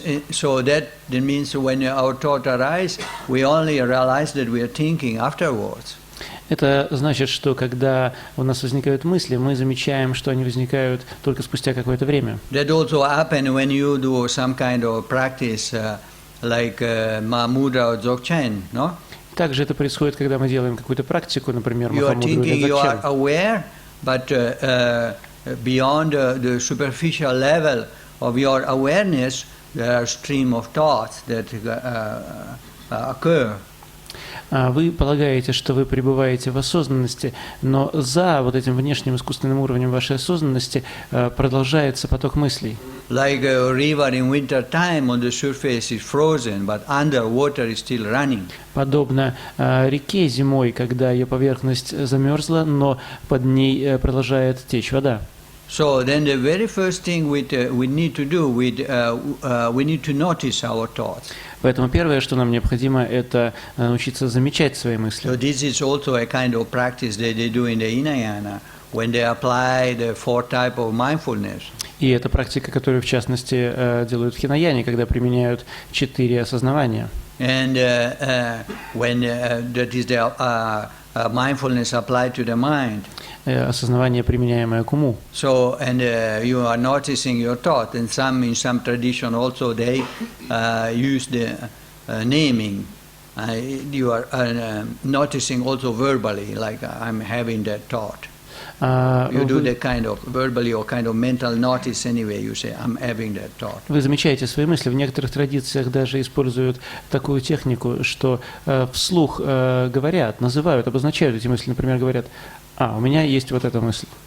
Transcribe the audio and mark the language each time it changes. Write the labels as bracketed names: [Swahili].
[English] So that means when our thought arise, we only realize that we are thinking afterwards. [Russian] Это значит, что когда у нас возникают мысли, мы замечаем, что они возникают только спустя какое-то время. [English] That also happens when you do some kind of practice like Mahamudra or Dzogchen, no? [Russian] Также это происходит, когда мы делаем какую-то практику, например, [English] You are [Russian] Махамудру [English] thinking, [Russian] или [English] you are [Russian] Дзогчен. [English] aware, but beyond the superficial level of your awareness, there are stream of thoughts that occur. [Russian] Вы полагаете, что вы пребываете в осознанности, но за вот этим внешним искусственным уровнем вашей осознанности продолжается поток мыслей. [English] Like a river in winter time, on the surface is frozen, but underwater is still running. [Russian] Подобно реке зимой, когда ее поверхность замерзла, но под ней продолжает течь вода. [English] So then the very first thing we need to do, we need to notice our thoughts. [Russian] Поэтому первое, что нам необходимо, это научиться замечать свои мысли. [English] So this is also a kind of practice that they do in the Hinayana when they apply the 4 type of mindfulness. [Russian] И это практика, которую, в частности, делают в хинаяне, когда применяют 4 осознавания. [English] And when that is the mindfulness applied to the mind. [Russian] Осознавание, применяемое к уму. [English] So, and you are noticing your thought, and in some tradition also they use the naming. You are noticing also verbally, like I'm having that thought. You do that kind of verbally or kind of mental notice anyway. You say I'm having that thought. [Russian] Вы замечаете свои мысли. В некоторых традициях даже используют такую технику, что вслух говорят, называют, обозначают эти мысли. Например, говорят: у меня есть вот эта мысль.